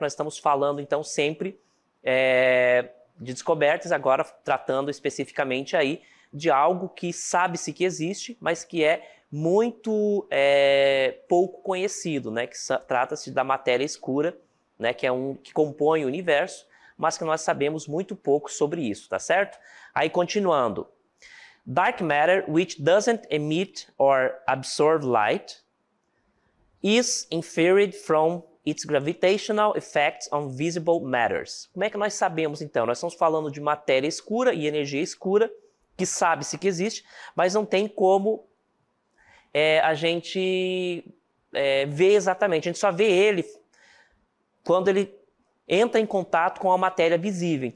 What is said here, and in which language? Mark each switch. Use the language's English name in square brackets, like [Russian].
[Portuguese] Nós estamos falando então sempre de descobertas, agora tratando especificamente aí de algo que sabe-se que existe, mas que é muito pouco conhecido, né, que trata-se da matéria escura, né, que compõe o universo, mas que nós sabemos muito pouco sobre isso, tá certo? Aí continuando. [English] Dark matter, which doesn't emit or absorb light, is inferred from its gravitational effects on visible matters. [Portuguese] Como é que nós sabemos então? Nós estamos falando de matéria escura e energia escura, que sabe-se que existe, mas não tem como a gente ver exatamente, a gente só vê ele quando ele entra em contato com a matéria visível.